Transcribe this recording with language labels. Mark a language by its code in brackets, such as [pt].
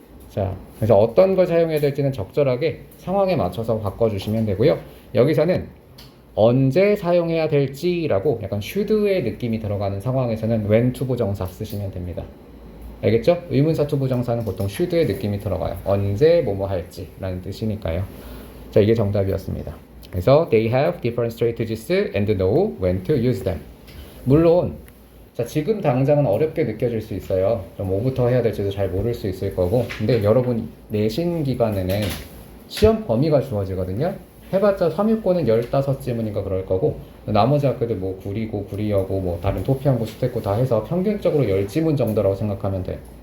[ko] 자, 그래서 어떤 걸 사용해야 될지는 적절하게 상황에 맞춰서 바꿔주시면 되고요. 여기서는 언제 사용해야 될지라고 약간 should의 느낌이 들어가는 상황에서는 when 투부정사 쓰시면 됩니다. 알겠죠? 의문사 투부정사는 보통 should의 느낌이 들어가요. 언제 뭐뭐 할지 라는 뜻이니까요. 자, 이게 정답이었습니다. [en] 그래서 they have different strategies and know when to use them. [ko] 물론 자, 지금 당장은 어렵게 느껴질 수 있어요. 좀 뭐부터 해야 될지도 잘 모를 수 있을 거고. 근데 여러분 내신 기간에는 시험 범위가 주어지거든요. 해봤자 3위권은 15지문인가 그럴 거고, 나머지 학교들 뭐 구리고 구리여고 뭐 다른 토피하고 수태고 다 해서 평균적으로 10지문 정도라고 생각하면 돼요.